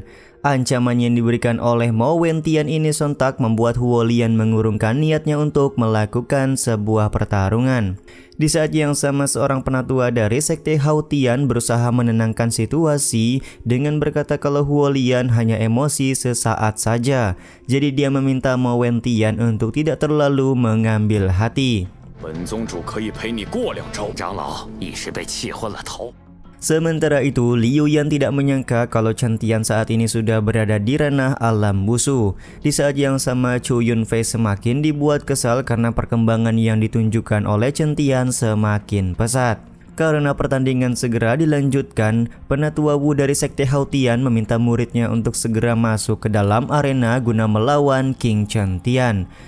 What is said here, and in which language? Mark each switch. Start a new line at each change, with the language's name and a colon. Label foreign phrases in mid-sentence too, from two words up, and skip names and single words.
Indonesian: Ancaman yang diberikan oleh Mo Wentian ini sontak membuat Huo Lian mengurungkan niatnya untuk melakukan sebuah pertarungan. Di saat yang sama, seorang penatua dari sekte Haotian berusaha menenangkan situasi dengan berkata kalau Huo Lian hanya emosi sesaat saja. Jadi dia meminta Mo Wentian untuk tidak terlalu mengambil hati.
Chinese: 本宗主可以陪你过2招。长老一时被气昏了头。
Indonesian: Sementara itu, Liu Yan tidak menyangka kalau Chen Tian saat ini sudah berada di ranah alam wushu. Di saat yang sama, Chu Yunfei semakin dibuat kesal karena perkembangan yang ditunjukkan oleh Chen Tian semakin pesat. Karena pertandingan segera dilanjutkan, penatua Wu dari sekte Haotian meminta muridnya untuk segera masuk ke dalam arena guna melawan King Chen Tian.